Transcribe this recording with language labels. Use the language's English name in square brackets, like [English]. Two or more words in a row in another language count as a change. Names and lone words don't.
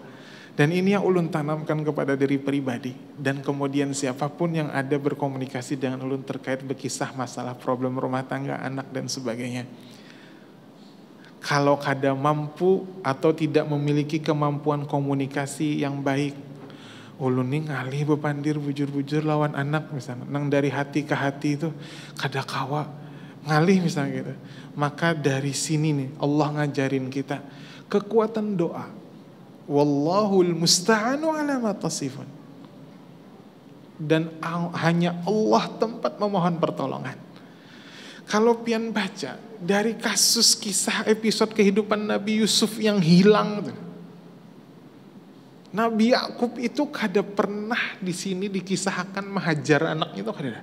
[Indonesian] Dan ini yang ulun tanamkan kepada diri pribadi. Dan kemudian siapapun yang ada berkomunikasi dengan ulun terkait berkisah masalah problem rumah tangga, anak dan sebagainya. Kalau kada mampu atau tidak memiliki kemampuan komunikasi yang baik, ulun nih ngalih bepandir bujur-bujur lawan anak misalnya, nang dari hati ke hati itu kada kawa ngalih misalnya gitu. Maka dari sini nih Allah ngajarin kita kekuatan doa. [Arabic] والله المستعان على ما تصفون. [Indonesian] Dan hanya Allah tempat memohon pertolongan. Kalau pian baca dari kasus kisah episode kehidupan Nabi Yusuf yang hilang tuh, Nabi Yakub itu kada pernah di sini dikisahkan menghajar anaknya itu kada.